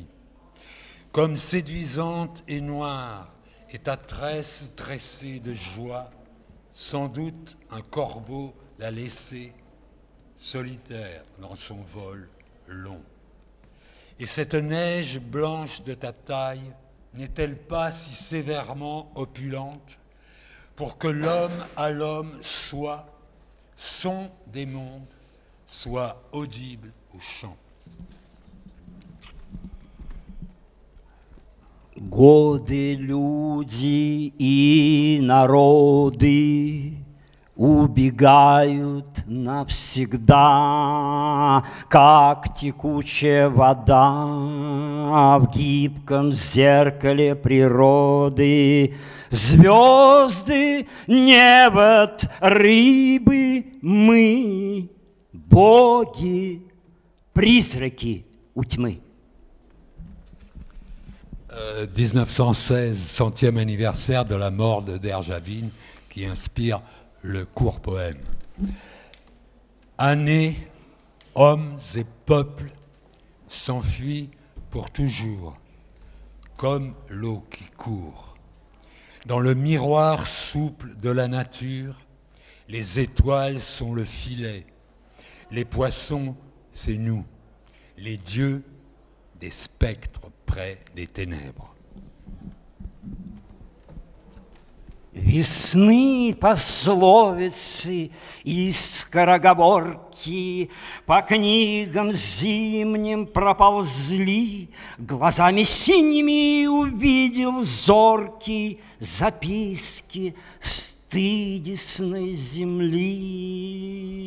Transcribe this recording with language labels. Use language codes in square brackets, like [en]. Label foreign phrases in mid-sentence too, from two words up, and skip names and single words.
[fr] Comme séduisante et noire est ta tresse dressée de joie, sans doute un corbeau l'a laissée solitaire dans son vol long. Et cette neige blanche de ta taille n'est-elle pas si sévèrement opulente pour que l'homme à l'homme soit son des mondes, soit audible au chant? [ru] Годы, люди и народы убегают навсегда, как текучая вода в гибком зеркале природы. Звезды, небо, рыбы, мы, боги, призраки у тьмы. [fr] 1916, centième anniversaire de la mort de Derjavin, qui inspire le court poème. Années, hommes et peuples s'enfuient pour toujours, comme l'eau qui court. Dans le miroir souple de la nature, les étoiles sont le filet, les poissons, c'est nous, les dieux, des spectres près des ténèbres. [ru] Весны пословицы и скороговорки по книгам зимним проползли, глазами синими увидел зоркий записки стыдисной земли.